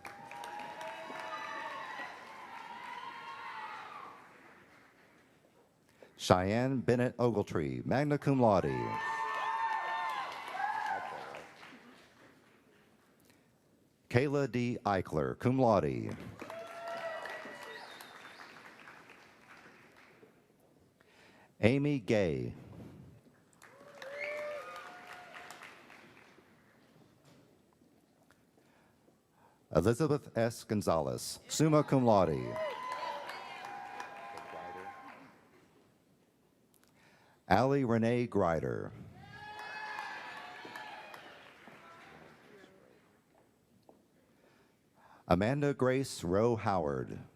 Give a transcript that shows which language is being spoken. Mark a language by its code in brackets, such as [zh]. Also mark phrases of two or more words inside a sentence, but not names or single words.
[en] Cheyenne Bennett Ogletree, [la] magna cum laude. [en] Kayla D. Eichler, [la] cum laude. [en] Amy Gay. Elizabeth S. Gonzalez, [la] summa cum laude. [en] Allie Renee Grider. Amanda Grace Rowe Howard.